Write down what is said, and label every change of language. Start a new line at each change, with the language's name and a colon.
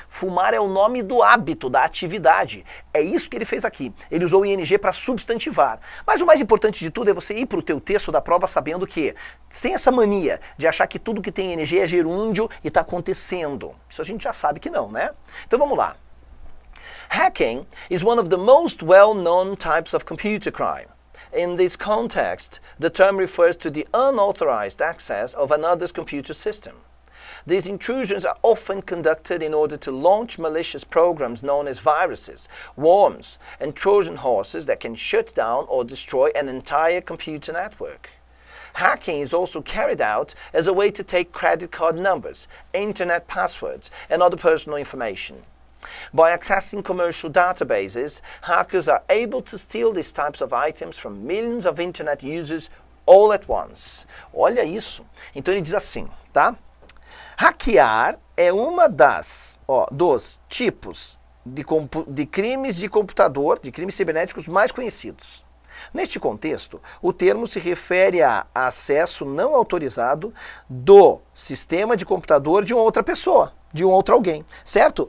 Portuguese: Fumar é o nome do hábito, da atividade. É isso que ele fez aqui. Ele usou o ing para substantivar. Mas o mais importante de tudo é você ir para o teu texto da prova sabendo que, sem essa mania de achar que tudo que tem ing é gerúndio e está acontecendo. Isso a gente já sabe que não, né? Então vamos lá.
English: Hacking is one of the most well-known types of computer crime. In this context, the term refers to the unauthorized access of another's computer system. These intrusions are often conducted in order to launch malicious programs known as viruses, worms, and Trojan horses that can shut down or destroy an entire computer network. Hacking is also carried out as a way to take credit card numbers, internet passwords, and other personal information. By accessing commercial databases, hackers are able to steal these types of items from millions of internet users all at once.
Portuguese: Olha isso. Então ele diz assim, tá? Hackear é uma dos tipos de crimes de computador, de crimes cibernéticos mais conhecidos. Neste contexto, o termo se refere a acesso não autorizado do sistema de computador de uma outra pessoa, de um outro alguém, certo?